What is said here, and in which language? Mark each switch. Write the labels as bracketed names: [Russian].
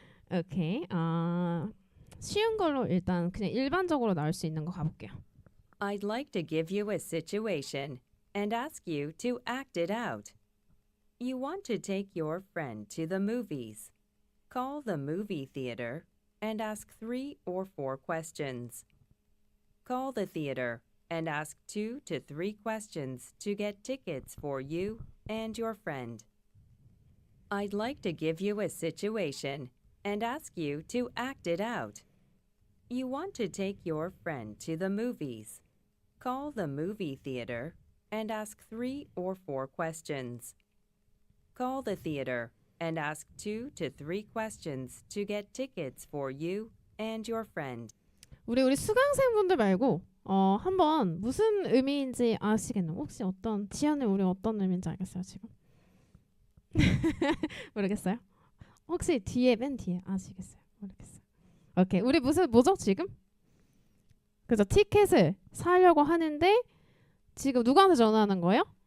[Korean] 오케이. 쉬운 걸로 일단 그냥 일반적으로 나올 수 있는 거 가볼게요. [English] I'd like to give you a situation and ask you to act it out. You want to take your friend to the movies. Call the movie theater and ask 3 or 4 questions. Call the theater and ask 2 to 3 questions to get tickets for you and your friend. I'd like to give you a situation and ask you to act it out. You want to take your friend to the movies. Call the movie theater and ask 3 or 4 questions. Call the theater and ask 2 to 3 questions to get tickets for you and your friend. [Korean] 우리 수강생분들 말고 한번 무슨 의미인지 아시겠나요? 혹시 지연이 우리 어떤 의미인지 알겠어요 지금? 모르겠어요? 혹시 맨 뒤에 아시겠어요? 모르겠어요. 오케이, 우리 뭐죠 지금? 그죠, 티켓을 사려고 하는데 지금 누구한테 전화하는 거예요?